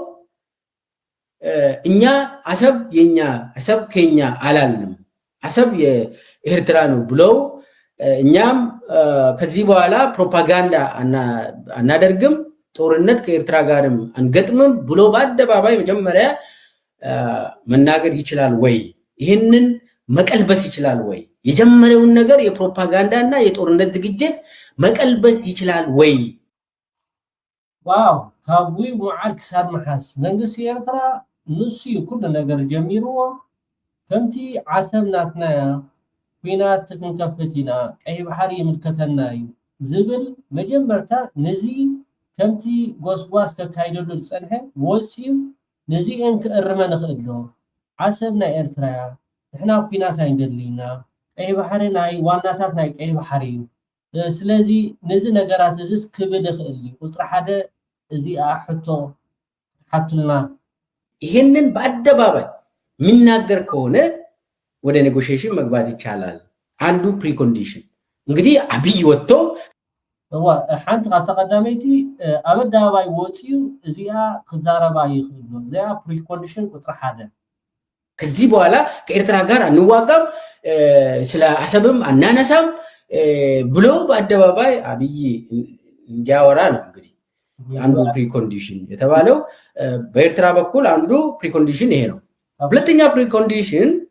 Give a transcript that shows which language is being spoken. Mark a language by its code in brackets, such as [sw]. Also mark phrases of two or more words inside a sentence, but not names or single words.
[am] እኛ አሰብ የኛ አሰብ ከኛ አላልንም፣ አሰብ የኤርትራ ነው ብሎ እኛም ከዚህ በኋላ ፕሮፓጋንዳ አናደርግም፣ ጦርነት ከኤርትራ ጋርም አንገጥምም ብሎ በአደባባይ መጀመሪያ መናገር ይችላል ወይ? ይሄንን መቀልበስ ይችላል ወይ? የጀመረውን ነገር የፕሮፓጋንዳ እና የጦርነት ዝግጅት መቀልበስ ይችላል ወይ? ዋው! [ti] ካብዊ ሙዓል ክሳብ መሓስ መንግስቲ ኤርትራ ንሱ ኩሉ ነገር ጀሚርዎ ከምቲ ዓሰብ ናትና ኩናት ክንከፍት ኢና ቀይ ባህሪ ይምልከተና እዩ ዝብል መጀመርታ ነዚ ከምቲ ጎስጓስ ተካይደሉ ዝፀንሐ ወፂኡ ነዚአን ክእርመ ንኽእል ዶ? ዓሰብ ናይ ኤርትራ ንሕና ኩናት ኣይንደሊና፣ ቀይ ባህሪ ናይ ዋናታት ናይ ቀይ ባህሪ እዩ። ስለዚ ነዚ ነገራት እዚስ ክብል ይኽእል እዩ። ቁፅሪ ሓደ እዚኣ ሕቶ ሓቱልና [am] ይሄንን በአደባባይ የሚናገር ከሆነ ወደ ኔጎሽዬሽን መግባት ይቻላል። አንዱ ፕሪኮንዲሽን እንግዲህ አብይ ወጥቶ [ti] ሓንቲ ካብ ተቀዳመይቲ ኣብ ኣደባባይ ወፂኡ እዚኣ ክዛረባ ይኽእል ዶ? እዚኣ ፕሪኮንዲሽን ቁፅሪ ሓደ። [am] ከዚህ በኋላ ከኤርትራ ጋር አንዋጋም፣ ስለ አሰብም አናነሳም ብሎ በአደባባይ አብይ እንዲያወራ ነው። እንግዲህ አንዱ ፕሪኮንዲሽን የተባለው በኤርትራ በኩል አንዱ ፕሪኮንዲሽን ይሄ ነው። ሁለተኛ ፕሪኮንዲሽን